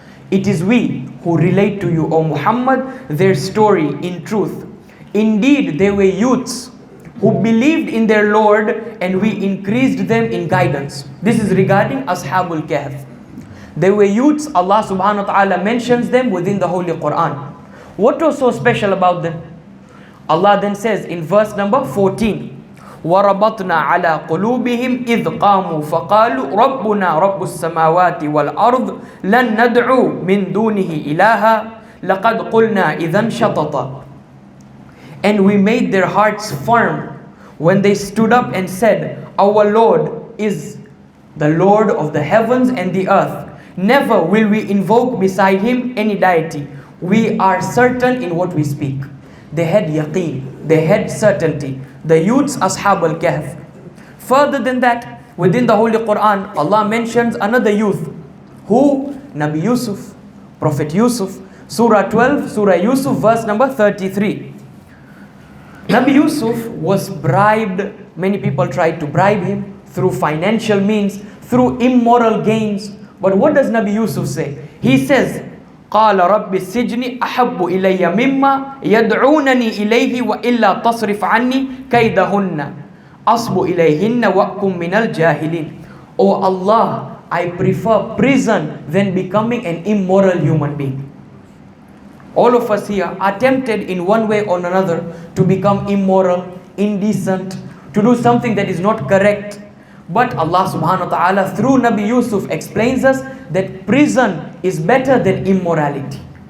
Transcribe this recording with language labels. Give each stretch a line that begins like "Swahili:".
English: It is we who relate to you, O Muhammad, their story in truth. Indeed, they were youths who believed in their Lord, and we increased them in guidance. This is regarding Ashabul Kahf. They were youths. Allah subhanahu wa ta'ala mentions them within the Holy Quran. What was so special about them? Allah then says in verse number 14,
Arabic: وَرَبَطْنَا عَلَىٰ قُلُوبِهِمْ إِذْ قَامُوا فَقَالُوا رَبُّنَا رَبُّ السَّمَاوَاتِ وَالْأَرْضِ لَن نَّدْعُو مِن دُونِهِ إِلَٰهًا لَقَدْ قُلْنَا إِذًا شَطَطًا.
English: And we made their hearts firm when they stood up and said, our Lord is the Lord of the heavens and the earth. Never will we invoke beside him any deity. We are certain in what we speak. They had yaqeen, they had certainty. The youths, Ashab al-Kahf. Further than that, within the Holy Quran, Allah mentions another youth. Who? Nabi Yusuf, Prophet Yusuf. Surah 12, Surah Yusuf, verse number 33. Nabi Yusuf was bribed. Many people tried to bribe him through financial means, through immoral gains. But what does Nabi Yusuf say? He says,
Arabic: قال رب السجن أحب إلي مما يدعونني إليه وإلا تصرف عني كيدهن أصب إليهن وأكن من الجاهلين.
English: O Allah, I prefer prison than becoming an immoral human being. All of us here are tempted in one way or another to become immoral, indecent, to do something that is not correct. But Allah subhanahu wa ta'ala through Nabi Yusuf explains us that prison is better than immorality.